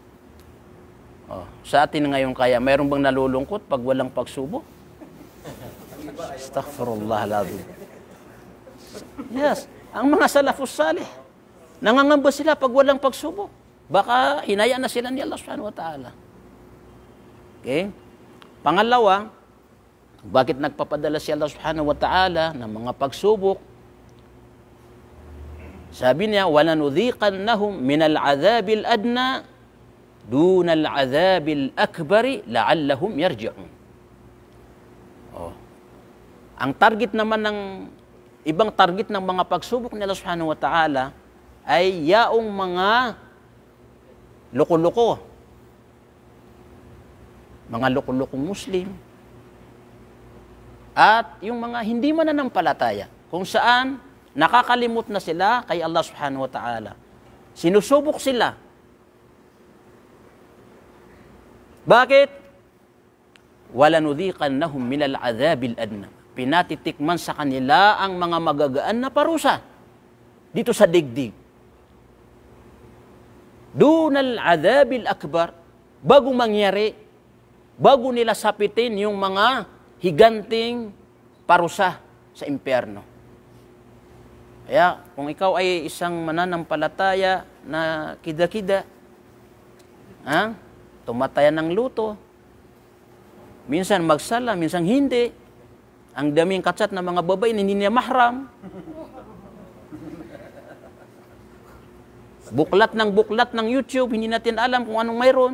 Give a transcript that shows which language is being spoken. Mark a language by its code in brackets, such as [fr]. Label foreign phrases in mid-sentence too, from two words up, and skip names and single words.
[tl] Sa atin ngayon kaya, mayroon bang nalulungkot pag walang pagsubok? Astaghfirullahaladzim. Yes, ang mga [ar] السلف الصالح, [tl] nangangamba sila pag walang pagsubok. Baka hinayaan na sila ni Allah [ar] سبحانه وتعالى. [tl] Okay? Pangalawa, bakit nagpapadala si Allah [ar] سبحانه وتعالى [tl] ng mga pagsubok? Sabi niya, [ar] وَلَنُذِيقَنَّهُمْ مِنَ الْعَذَابِ الْأَدْنَى دُونَ الْعَذَابِ الْأَكْبَرِ لَعَلَّهُمْ يَرْجِعُونَ. [tl] Ang target naman ibang target ng mga pagsubok ni Allah [ar] سبحانه وتعالى [tl] ay yaong mga loko-loko. Mga loko-lokong Muslim. At yung mga hindi mananampalataya, kung saan nakakalimot na sila kay Allah [ar] سبحانه وتعالى. [tl] Sinusubok sila. Bakit? [ar] وَلَنُذِيقَنَّهُمْ مِنَ الْعَذَابِ الْأَدْنَى. [tl] Pinatitikman sa kanila ang mga magagaan na parusa dito sa digdig. [ar] دون العذاب الأكبر, [tl] bago mangyari, bago nila sapitin yung mga higanting parusa sa impyerno. Kaya kung ikaw ay isang mananampalataya na kida-kida, tumatayan ng luto, minsan magsala, minsan hindi, ang daming katsat na mga babae hindi niya mahram, buklat ng YouTube, hindi natin alam kung anong mayroon.